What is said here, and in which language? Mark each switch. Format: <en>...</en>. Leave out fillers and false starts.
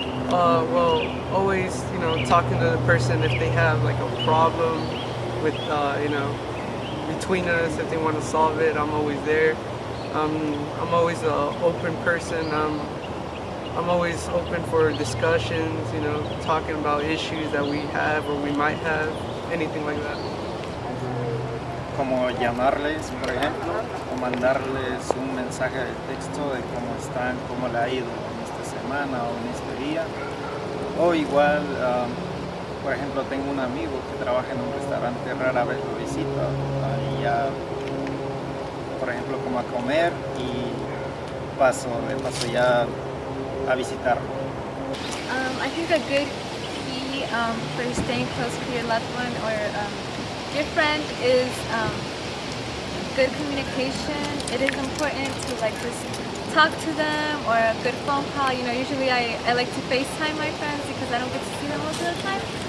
<en>Well, always, you know, talking to the person if they have like a problem with, you know, between us, if they want to solve it, I'm always there. I'm always an open person. I'm always open for discussions, you know, talking about issues that we have or we might have, anything like that.</en> <es>Como llamarles, por ejemplo, o mandarles un mensaje de texto de cómo están, cómo le ha ido en esta semana o en este día. O igual, por ejemplo, tengo un amigo que trabaja en un restaurante, rara vez lo visito, y ya, por ejemplo, como a comer y paso ya a visitarlo.</es> <en>I think a good key for staying close with your loved one or your friend is good communication, it is important to like just talk to them, or a good phone call. You know, usually I like to FaceTime my friends because I don't get to see them most of the time.</en>